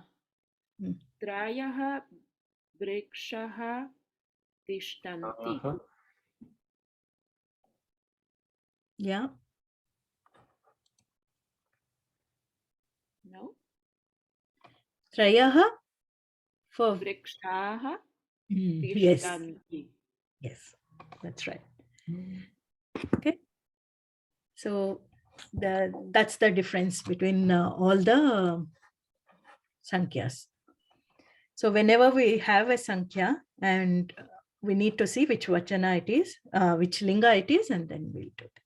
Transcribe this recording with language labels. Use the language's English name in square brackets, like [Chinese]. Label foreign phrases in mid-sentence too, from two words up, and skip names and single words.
[Sanskrit] त्रयः वृक्षाः तिष्ठन्ति. [English] Yeah. No? [Sanskrit] Trayaha for Vrikshaha [English] yes. [Sanskrit] Tishtanti. [English] Yes, that's right. Okay. So that's the difference between all the Sankyas. So whenever we have a Sankhya and we need to see which Vachana it is, which Linga it is, and then we'll do it.